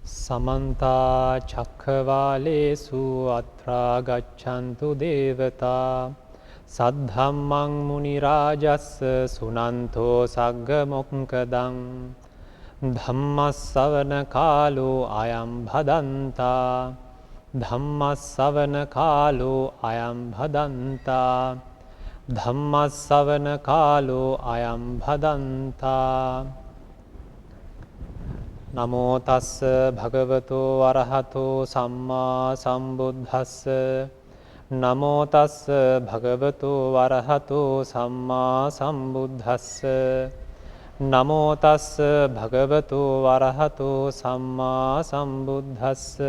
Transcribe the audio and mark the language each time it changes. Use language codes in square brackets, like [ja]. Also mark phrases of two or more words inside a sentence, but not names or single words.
[pi] समन्ता चक्रवालेषु अत्रा गच्छन्तु देवता सद्धम्मं मुनिराजस्य सुनन्तो सग्गमोक्कदं धम्मस्सवनकालो अयं भदन्ता धम्मस्सवनकालो अयं भदन्ता धम्मस्सवनकालो अयं भदन्ता නමෝ තස්ස භගවතෝ අරහතෝ සම්මා සම්බුද්දස්ස නමෝ තස්ස භගවතෝ අරහතෝ සම්මා සම්බුද්දස්ස නමෝ තස්ස භගවතෝ අරහතෝ සම්මා සම්බුද්දස්ස